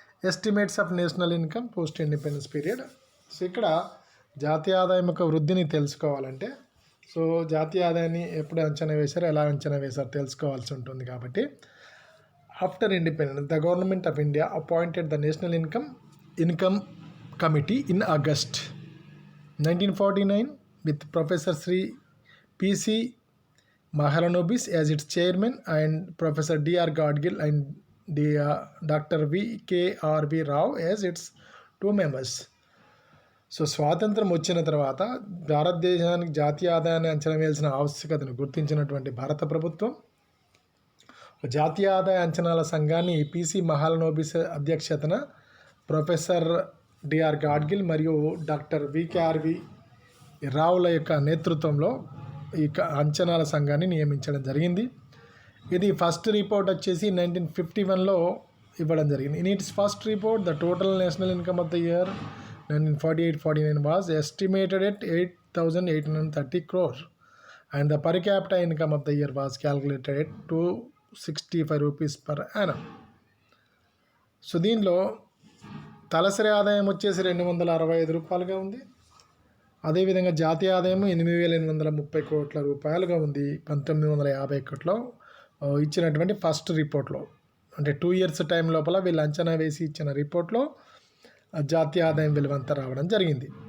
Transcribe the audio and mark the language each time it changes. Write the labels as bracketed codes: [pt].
[en] Estimates of national income post independence period. [te] So ఇక్కడ జాతీయ ఆదాయం యొక్క వృద్ధిని తెలుసుకోవాలంటే సో జాతీయ ఆదాయాన్ని ఎప్పుడు అంచనా వేశారో ఎలా అంచనా వేశారో తెలుసుకోవాల్సి ఉంటుంది. [en] కాబట్టి after independence the government of India appointed the national income committee in August 1949 with Professor Sri P.C. Mahalanobis as its chairman and Professor D.R. Gadgil and Dr. V.K.R.V. Rao as its 2 members. [te] So స్వాతంత్రం వచ్చిన తర్వాత భారతదేశానికి జాతీయ ఆదాయాన్ని అంచనా వేయాల్సిన ఆవశ్యకతను గుర్తించినటువంటి భారత ప్రభుత్వం జాతీయ ఆదాయ అంచనాల సంఘాన్ని పిసి మహాలనోబిస్ అధ్యక్షతన ప్రొఫెసర్ డిఆర్ గాడ్గిల్ మరియు డాక్టర్ వికేఆర్వి రావుల యొక్క నేతృత్వంలో ఈ అంచనాల సంఘాన్ని నియమించడం జరిగింది. ఇది ఫస్ట్ రిపోర్ట్ వచ్చేసి 1951లో ఇవ్వడం జరిగింది. [en] In its first report the total national income of the year 1948-49 was estimated at 8,830 crore and the per capita income of the year was calculated at 265 rupees per annum. [te] So దీనిలో తలసరి ఆదాయం వచ్చేసి 265 రూపాయలుగా ఉంది. అదేవిధంగా జాతీయ ఆదాయం 8,830 కోట్ల రూపాయలుగా ఉంది 1951లో ఇచ్చినటువంటి ఫస్ట్ రిపోర్ట్లో. అంటే 2 years టైం లోపల వీళ్ళు అంచనా వేసి ఇచ్చిన రిపోర్ట్లో జాతీయ ఆదాయం విలువ అంతా రావడం జరిగింది.